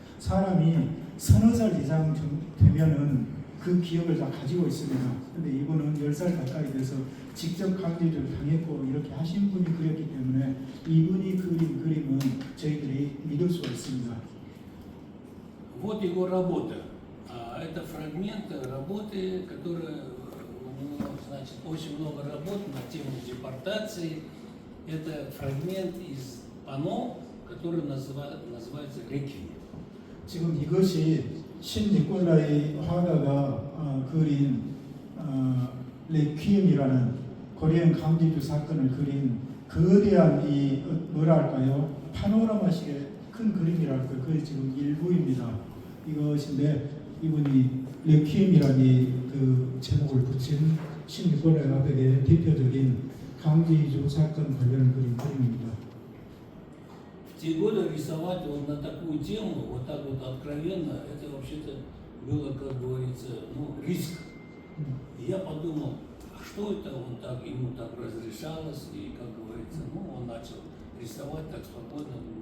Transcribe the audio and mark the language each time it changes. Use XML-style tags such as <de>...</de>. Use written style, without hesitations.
<ko>사람이 서너 살 이상 되면은 그 기억을 다 가지고 있습니다. 근데 이분은 10살 가까이 돼서 직접 강제주를 당했고 이렇게 하신 분이 그렸기 때문에 이분이 그린 그림은 저희들이 믿을 수가 있습니다.</ko> <ru>Вот его работа. Это фрагмент работы, которая, значит, очень много работ на тему депортации. Это фрагмент из панно, который называется «Реквием».</ru> <ko>지금 이것이 신 니콜라이 화가가 그린 레퀴엠이라는 고려인 강제주 사건을 그린 거대한 이 뭐랄까요 파노라마식의 큰 그림이랄까요. 그게 지금 일부입니다. 이것인데 이분이 레퀴엠이라는 그 제목을 붙인 신 니콜라이 화가의 대표적인 강제주 사건 관련 그림입니다.</ko> <ru>В те годы рисовать вот на такую тему, вот так вот откровенно, это вообще-то было, как говорится, риск. И я подумал, а что что это он так, ему так разрешалось, и, как говорится, ну, он начал рисовать так свободно.</ru>